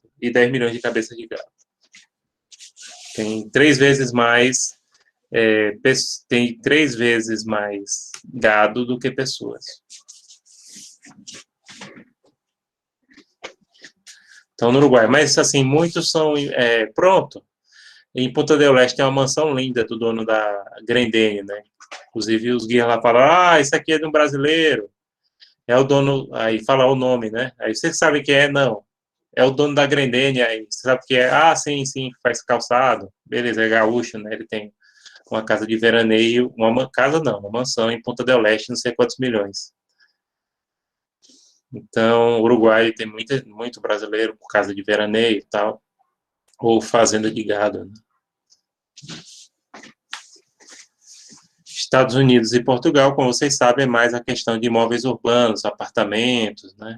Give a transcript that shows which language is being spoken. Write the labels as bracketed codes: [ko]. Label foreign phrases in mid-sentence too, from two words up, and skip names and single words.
[pt] E 10 milhões de cabeças de gado. Tem 3 vezes mais tem 3 vezes mais gado do que pessoas. Então, no Uruguai. Mas, assim, muitos são... pronto. Em Punta del Este tem uma mansão linda do dono da Grendene, né? Inclusive, os guias lá falam, isso aqui é de um brasileiro. É o dono... Aí fala o nome, né? Aí você sabe quem é? Não. É o dono da Grendene. Aí você sabe que é? Ah, sim, faz calçado. Beleza, é gaúcho, né? Ele tem uma casa de veraneio, uma mansão em Punta del Este, não sei quantos milhões. Então, o Uruguai tem muito brasileiro por casa de veraneio e tal, ou fazenda de gado, né? Estados Unidos e Portugal, como vocês sabem, é mais a questão de imóveis urbanos, apartamentos, né?